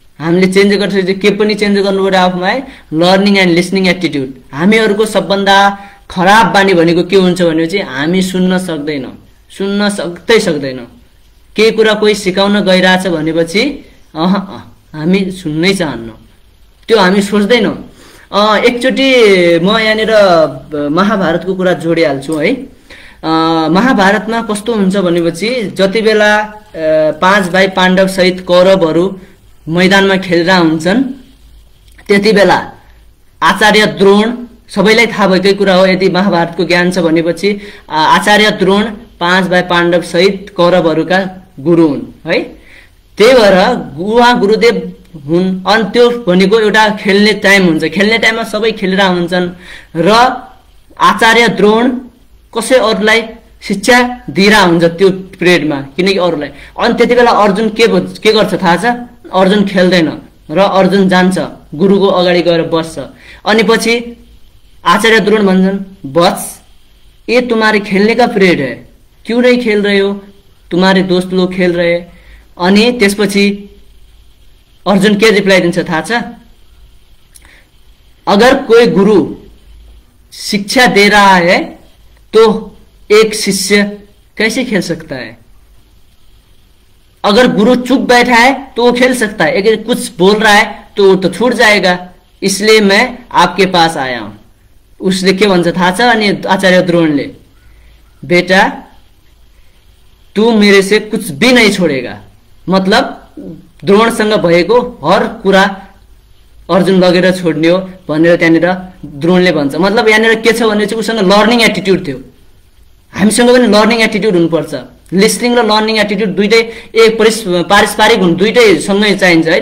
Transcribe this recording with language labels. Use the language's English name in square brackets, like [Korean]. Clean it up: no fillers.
[Nepali] हामीले चेन्ज गर्छ के पनि चेन्ज गर्नु पर्यो आफूमा है। [English] Learning and listening attitude. [Nepali] हामीहरूको सबभन्दा खराब बानी भनेको के हुन्छ भनेपछि हामी सुन्न सक्दैनौँ। केही कुरा कोही सिकाउन गइरहेछ भनेपछि हामी सुन्नै चाहन्नौँ, त्यो हामी सोच्दैनौँ। एकचोटि म यहाँनिर महाभारतको कुरा जोडिहाल्छु है। महाभारतमा कस्तो हुन्छ भनेपछि जति बेला 5 भाइ पाण्डव सहित कौरवहरू मैदानमा खेलेर हुन्छन् त्यति बेला आचार्य द्रोण, सबैलाई थाहा भएकै कुरा हो, यदि महाभारतको ज्ञान छ भनेपछि आचार्य द्रोण 5 भाइ पाण्डव सहित कौरवहरूका गुरु हुन् है। त्यही भएर उहाँ गुरुदेव हुन्। अनि त्यो भनेको एउटा खेल्ने टाइम हुन्छ, खेल्ने टाइममा सबै खेलेर हुन्छन् र आचार्य द्रोण कसै अरूलाई शिक्षा दिइरहेको हुन्छ त्यो पिरियडमा, किनकि अरूलाई। अनि त्यति बेला अर्जुन के गर्छ थाहा छ? अर्जुन खेल्दैन र अर्जुन जान्छ गुरुको अगाडि गएर बस्छ। अनि पछि आचार्य द्रोण भन्छन्, [Hindi] बस ये तुम्हारे खेलने का पीरियड है, क्यों नहीं खेल रहे हो? तुम्हारे दोस्त लोग खेल रहे। [Nepali] अनि त्यसपछि अर्जुन के रिप्लाई दिन्छ थाहा छ? [Hindi] अगर कोई गुरु शिक्षा दे रहा है तो एक शिष्य कैसे खेल सकता है? अगर गुरु चुप बैठा है तो वो खेल सकता है, अगर कुछ बोल रहा है तो तो वो तो छूट जाएगा, इसलिए मैं आपके पास आया हूं। [Nepali] उसले के भन्छ थाहा छ? अनि आचार्य द्रोणले, [Hindi] बेटा तू मेरे से कुछ भी नहीं छोडेगा। [Nepali] मतलब द्रोणसँग भएको हर कुरा अर्जुन लगेर छोड्ने हो भनेर त्यहाँनिर द्रोणले भन्छ। मतलब यहाँनिर के छ भने चाहिँ उसँग लर्निङ एटिट्युड थियो। हामीसँग पनि लर्निङ एटिट्युड हुनुपर्छ। लिसनिङ र लर्निङ एटिट्युड दुइटै पारस्परिक हुन्, दुइटै सँगै चाहिन्छ है।